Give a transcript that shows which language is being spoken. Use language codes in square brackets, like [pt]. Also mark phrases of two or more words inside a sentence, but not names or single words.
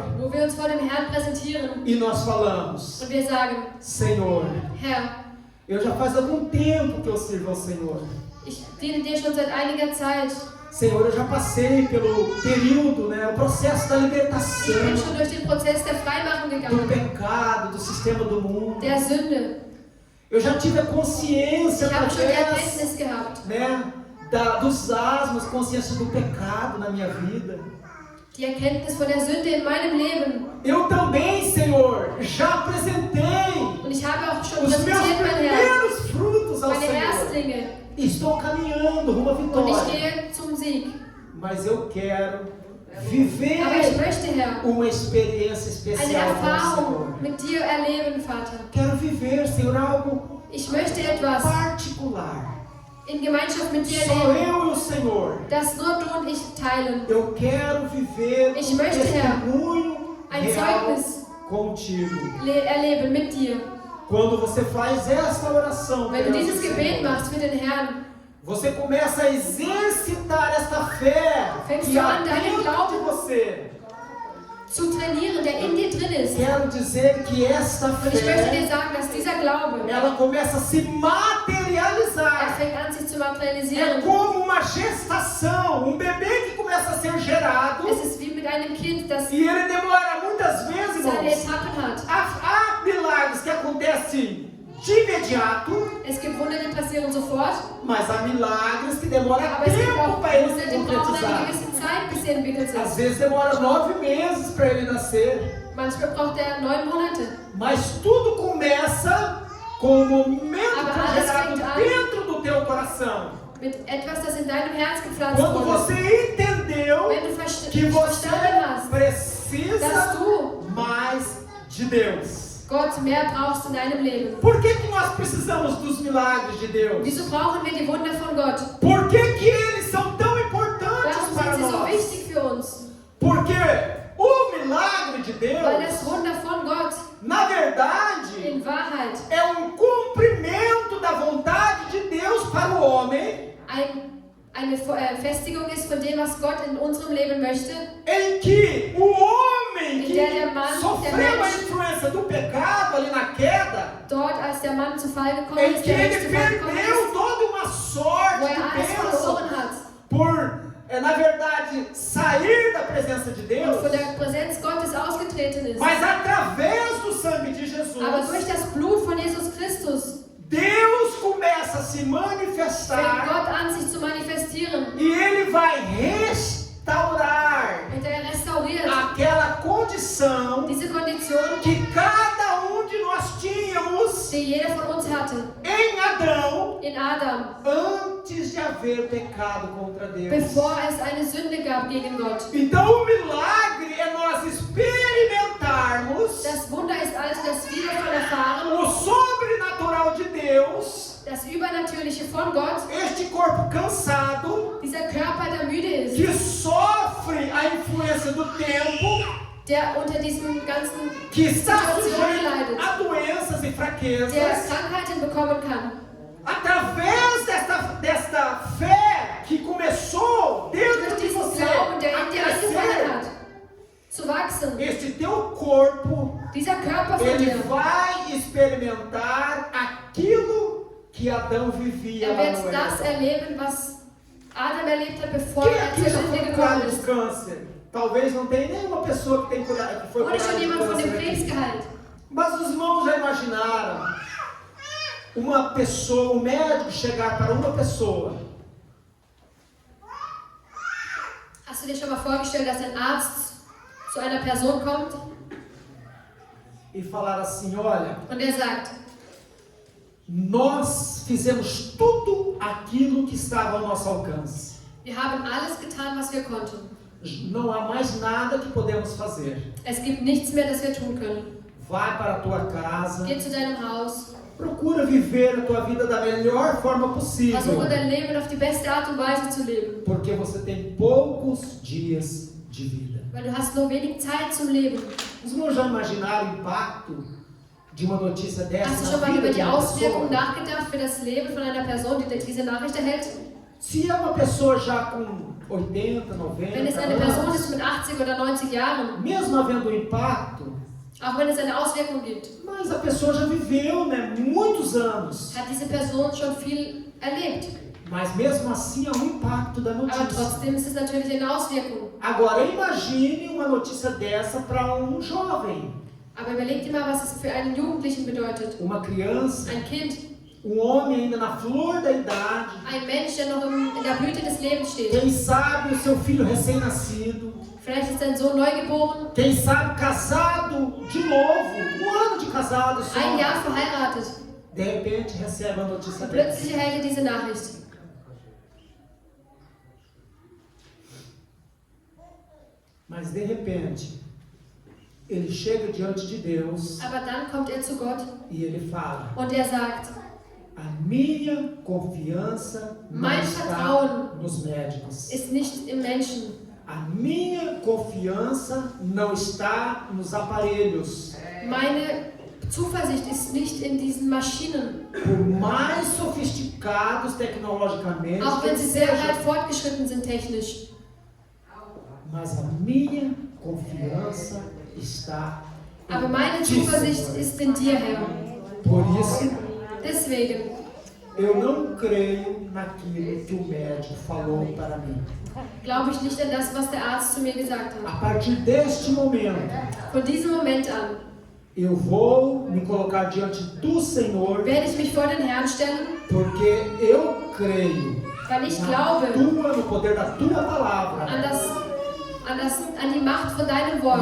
[de] wo wir uns vor dem Herrn präsentieren [pt] e nós falamos, [de] und wir sagen, [pt] Senhor, [de] Herr, [pt] eu já faz algum tempo que eu sirvo ao Senhor. [de] ich diene dir schon seit einiger Zeit. [pt] Senhor, eu já passei pelo período, né, o processo da [de] Ich [pt] libertação [de] bin schon durch den Prozess der Freimachung [pt] do [de] gegangen, [pt] pecado, do sistema do mundo. [de] der Sünde. [pt] Eu já tive a consciência [de] Ich habe schon die [pt] através, [de] Erkenntnis gehabt, [pt] né, dos asmos, consciência do pecado na minha vida. [de] die Erkenntnis von der Sünde in meinem Leben. [pt] Eu também, Senhor, já apresentei [de] Und ich habe auch schon [pt] os meus [de] präsentiert, mein Herr, [pt] primeiros frutos ao [de] meine [pt] Senhor. [de] Erstlinge. [pt] Estou caminhando rumo à [de] Und ich [pt] vitória. [de] gehe zum Sieg. [pt] Mas eu quero viver [de] Aber ich möchte, Herr, [pt] uma experiência [de] eine [pt] especial com o Senhor. [de] Erfahrung mit dir erleben, Vater. [pt] Quero viver, Senhor, algo [de] Ich möchte etwas [pt] particular. [de] in Gemeinschaft mit dir [pt] Só [de] erleben, [pt] eu e o Senhor. [de] das nur du und ich teilen. [pt] Eu quero viver [de] Ich [pt] um [de] möchte, Herr, [pt] testemunho [de] ein [pt] real [de] Zeugnis [pt] contigo. [de] Erleben mit dir. [pt] Quando você faz esta oração, [de] Wenn du [pt] perante [de] dieses [pt] o [de] Gebet [pt] Senhor, [de] machst für den Herrn, [pt] você começa a exercitar esta fé [de] Fängst [pt] que [de] du [pt] há [de] an, deinen [pt] dentro de [de] Glauben [pt] você. [de] zu trainieren, der in dir drin ist. [pt] Quero dizer que esta [de] Und ich möchte dir [pt] fé, [de] sagen, dass dieser Glaube, [pt] ela começa a se [de] er [pt] materializar. [de] fängt an, sich zu [pt] É [de] materialisieren. [pt] como uma gestação, bebê que começa a ser gerado [de] Es ist wie mit einem Kind, das [pt] e ele demora muitas vezes, [de] seine [pt] irmãos. [de] Etappen hat. [pt] Há milagres que acontecem de imediato, [de] Es gibt Wunder, die passieren sofort, [pt] mas há milagres que demoram [de] aber es gibt [pt] tempo [de] auch [pt] para ele [de] Wunder, [pt] se [de] die brauchen eine [pt] concretizar. [de] gewisse Zeit, bis sie entwickelt [pt] Às [de] sind. [pt] vezes demora 9 meses para ele nascer. [de] Manchmal braucht er 9 Monate. [pt] Mas tudo começa com o momento [de] Aber [pt] que [de] alles [pt] é gerado [de] fängt an. [pt] dentro do teu coração. [de] Mit etwas, das in deinem Herz gepflanzt [pt] Quando [de] wurde. [pt] você entendeu [de] Wenn du [pt] que você [de] verstanden hast, dass [pt] precisa [de] du [pt] mais de Deus. [de] Gott mehr brauchst in deinem Leben. [pt] Por que nós precisamos dos milagres de Deus? [de] Wieso brauchen wir die Wunder von Gott? [pt] Por que eles são tão importantes [de] Warum [pt] para [de] sind sie so [pt] nós? [de] wichtig für uns? [pt] Porque o milagre de [de] Weil das [pt] Deus, [de] Wunder von Gott [pt] na verdade, [de] in Wahrheit [pt] é um cumprimento da vontade de Deus para o homem, [de] eine Festigung ist von dem, was Gott in unserem Leben möchte, [pt] em que o homem [de] In der der Mann, [pt] que [de] der [pt] sofreu a [de] Mensch, [pt] influência do pecado ali na queda, [de] dort als der Mann zu Fall gekommen [pt] em [de] ist, [pt] que [de] der Mensch [pt] ele [de] zu Fall gekommen [pt] perdeu [de] ist, [pt] toda uma sorte [de] wo [pt] de [de] alles [pt] bênção [de] verloren hat [pt] por, na verdade, sair da presença de [de] und [pt] Deus, [de] von der Präsenz Gottes ausgetreten ist. [pt] mas através do sangue de Jesus, [de] Aber durch das Blut von Jesus Christus [pt] Deus começa a se [de] fängt [pt] manifestar [de] Gott an, sich zu manifestieren. [pt] e Ele vai restaurar [de] Und er restauriert [pt] aquela condição [de] diese Kondition, [pt] que cada de nós tínhamos [de] die jeder von uns hatte, [pt] em Adão [de] in Adam, [pt] antes de haver pecado contra Deus. [de] bevor es eine Sünde gab gegen Gott. [pt] Então o milagre é nós experimentarmos [de] Das Wunder ist also, dass wir davon erfahren, [pt] o sobrenatural de Deus, [de] das Übernatürliche von Gott, [pt] este corpo cansado [de] dieser Körper, der müde ist, [pt] que sofre a influência do tempo, [de] der unter diesem ganzen [pt] que está [de] Situationen [pt] sujeito [de] leidet, [pt] a doenças e [de] der [pt] fraquezas, [de] Krankheiten bekommen kann. [pt] através desta fé que começou dentro [de] Durch [pt] de [de] diesen [pt] você [de] Glauben, der [pt] a [de] in dir angefangen [pt] crescer, [de] hat, zu wachsen, [pt] este teu corpo, [de] dieser Körper von [pt] ele [de] dir, [pt] vai experimentar aquilo que Adão vivia lá [de] wird [pt] no [de] das [pt] Éden. [de] erleben, was Adam erlebt hat, bevor [pt] Quem [de] er [pt] aqui [de] zur [pt] já [de] Sünde [pt] foi [de] gekommen [pt] curado de [de] ist. [pt] câncer? Talvez não tenha nenhuma pessoa que foi [de] Oder [pt] curada [de] schon [pt] de [de] jemand von dem [pt] câncer [de] Krebs [pt] aqui. [de] geheilt? [pt] Mas os irmãos já imaginaram uma pessoa, um médico chegar para uma pessoa [de] Hast du dir schon mal vorgestellt, dass ein Arzt zu einer Person kommt [pt] e falar assim, olha, [de] und er sagt, [pt] nós fizemos tudo aquilo que estava ao nosso alcance. [de] wir haben alles getan, was wir konnten. [pt] Não há mais nada que podemos fazer. [de] Es gibt nichts mehr, das wir tun können. [pt] Vai para a tua casa, [de] Geh zu deinem Haus, [pt] procura viver a tua vida da melhor forma possível, [de] versuche dein Leben auf die beste Art und Weise zu leben. [pt] porque você tem poucos dias de vida. [de] Weil du hast nur wenig Zeit zum Leben. [pt] Os irmãos já imaginaram o impacto de uma notícia dessa [de] Hast du [pt] na [de] schon mal [pt] vida [de] über [pt] de [de] die [pt] uma [de] Auswirkungen [pt] pessoa? [de] nachgedacht für das Leben von einer Person, die diese Nachricht erhält? [pt] Se é uma pessoa já com 80, 90 [de] Wenn es eine Person [pt] anos, [de] ist mit 80 oder 90 Jahren, [pt] mesmo havendo um impacto, [de] auch wenn es eine Auswirkung gibt, [pt] mas a pessoa já viveu, né, muitos anos. [de] hat diese Person schon viel erlebt. [pt] Mas mesmo assim há um impacto da [de] Aber [pt] notícia. [de] trotzdem ist es natürlich eine Auswirkung. [pt] Agora imagine uma notícia dessa para um jovem, [de] Aber überleg dir mal, was es für einen Jugendlichen bedeutet. [pt] uma criança, [de] Ein Kind, [pt] homem ainda na flor da idade, [de] ein Mensch, der noch in der Blüte des Lebens steht. [pt] quem sabe o seu filho recém-nascido, [de] Vielleicht ist dein Sohn neugeboren, [pt] quem sabe casado de novo, um ano de casado só, [de] ein Jahr verheiratet. [pt] de repente recebe a notícia [de] Und [pt] dessa. [de] plötzlich erhält er diese Nachricht. [pt] Mas de repente, ele chega diante de Deus [de] Aber dann kommt er zu Gott [pt] e ele fala: [de] und er sagt, [pt] a minha confiança não [de] Mein [pt] está [de] Vertrauen [pt] nos médicos. [de] ist nicht im Menschen. [pt] A minha confiança não está nos aparelhos. [de] Meine Zuversicht ist nicht in diesen Maschinen. [pt] Por mais sofisticados tecnologicamente [de] Auch [pt] que [de] wenn sie sehr weit [pt] sejam, [de] fortgeschritten sind technisch. [pt] mas a minha confiança está em [de] Aber meine [pt] ti, [de] Zuversicht [pt] Senhor. [de] ist in dir, Herr. [pt] Por isso, [de] Deswegen, [pt] eu não creio naquilo que o médico falou para mim. [de] glaube ich nicht an das, was der Arzt zu mir gesagt hat. [pt] A partir deste momento, [de] Von diesem Moment an [pt] eu vou me colocar diante do Senhor, [de] werde ich mich vor den Herrn stellen, [pt] porque eu creio [de] weil ich glaube [pt] no poder da tua palavra. [de] an die Macht von deinem Wort.